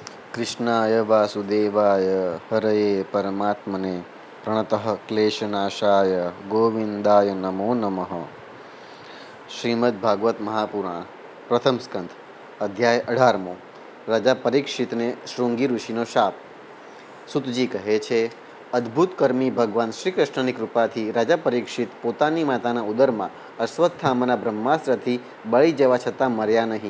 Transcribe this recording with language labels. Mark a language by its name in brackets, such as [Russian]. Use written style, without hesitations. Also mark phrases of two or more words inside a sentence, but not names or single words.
[Sanskrit] कृष्णाय वासुदेवाय हरये परमात्मने प्रणतः क्लेशनाशाय गोविंदाय नमो नमः। [Gujarati] શ્રીમદ્ ભાગવત મહાપુરાણ પ્રથમ સ્કંધ અધ્યાય 18મો રાજા પરીક્ષિતને શૃંગી ઋષિનો શાપ। સુતજી કહે છે, અદ્ભુત કર્મી ભગવાન શ્રી કૃષ્ણની કૃપાથી રાજા પરીક્ષિત પોતાની માતાના ઉદરમાં અશ્વત્થામાના બ્રહ્માસ્ત્રથી બળી જવા છતાં મર્યા નહીં।